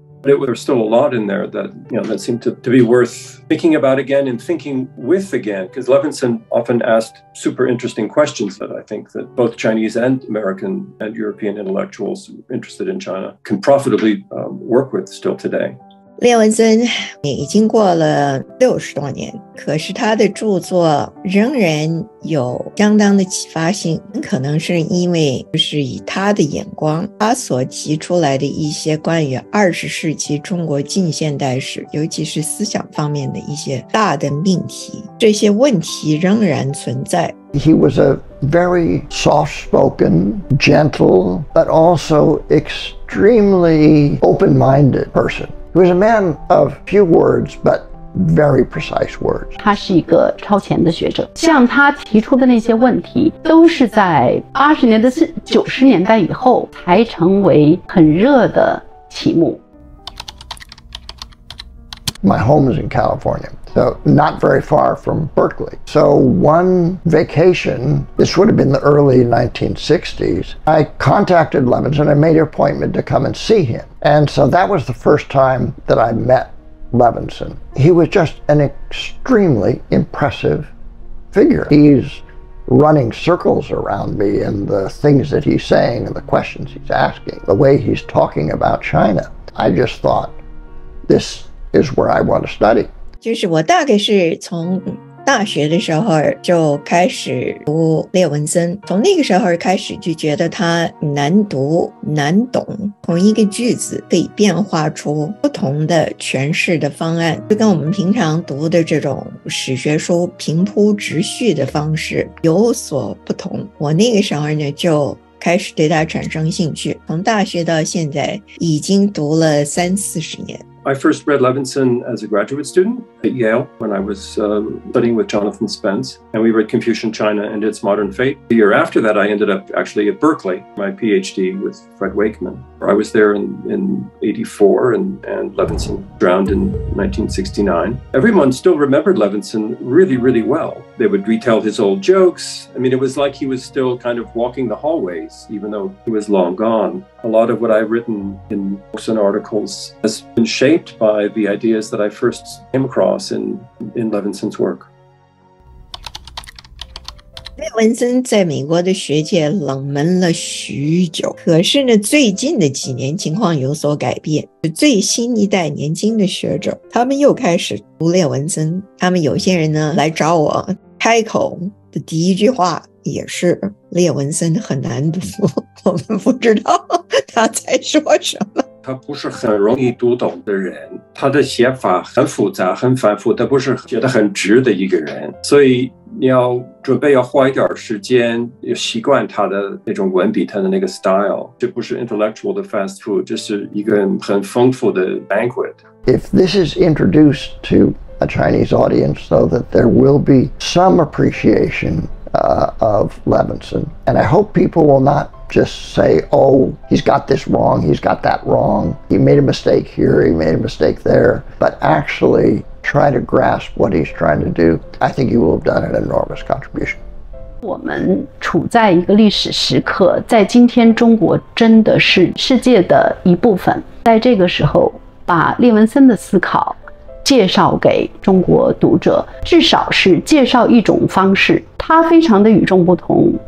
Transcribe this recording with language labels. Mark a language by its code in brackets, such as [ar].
[en] But there was still a lot in there that seemed to be worth thinking about again and thinking with again, because Levenson often asked super interesting questions that I think that both Chinese and American and European intellectuals interested in China can profitably work with still today. [zh] 列文森已经过了60多年，可是他的著作仍然有相当的启发性，可能是因为就是以他的眼光，他所提出来的一些关于20世纪中国近现代史，尤其是思想方面的一些大的命题，这些问题仍然存在。 [en] He was a very soft-spoken, gentle, but also extremely open-minded person. He was a man of few words, but very precise words. [zh] 他是一个超前的学者，像他提出的那些问题，都是在80年代、90年代以后才成为很热的题目。 [en] My home is in California, so not very far from Berkeley. So one vacation, this would have been the early 1960s, I contacted Levenson and made an appointment to come and see him. And so that was the first time that I met Levenson. He was just an extremely impressive figure. He's running circles around me, and the things that he's saying and the questions he's asking, the way he's talking about China, I just thought, this is where I want to study. [zh] 就是我大概是从大学的时候就开始读列文森，从那个时候开始就觉得他难读难懂，同一个句子可以变化出不同的诠释的方案，就跟我们平常读的这种史学书平铺直叙的方式有所不同。我那个时候呢就开始对他产生兴趣，从大学到现在已经读了30-40年。 [en] I first read Levenson as a graduate student at Yale when I was studying with Jonathan Spence, and we read Confucian China and Its Modern Fate. The year after that, I ended up actually at Berkeley, my PhD with Fred Wakeman. I was there in 84, and Levenson drowned in 1969. Everyone still remembered Levenson really, really well. They would retell his old jokes. I mean, it was like he was still kind of walking the hallways, even though he was long gone. A lot of what I've written in books and articles has been shaped by the ideas that I first came across in Levenson's work. [zh] 列文森在美国的学界冷门了许久，可是呢，最近的几年情况有所改变。最新一代年轻的学者，他们又开始读列文森。他们有些人呢来找我，开口的第一句话也是列文森很难读，我们不知道他在说什么。他不是很容易读懂的人，他的写法很复杂很繁复，他不是写得很直的一个人，所以你要准备要花一点时间习惯他的那种文笔，他的那个 style。这不是 intellectual 的 [en] fast food， [zh] 这是一个很丰富的 banquet。 [en] If this is introduced to a Chinese audience, so that there will be some appreciation of Levenson, and I hope people will not just say, oh, he's got this wrong, he's got that wrong, he made a mistake here, he made a mistake there, but actually try to grasp what he's trying to do. I think he will have done an enormous contribution. [zh] 我们处在一个历史时刻，在今天中国真的是世界的一部分，在这个时候把列文森的思考介绍给中国读者，至少是介绍一种方式，它非常的与众不同。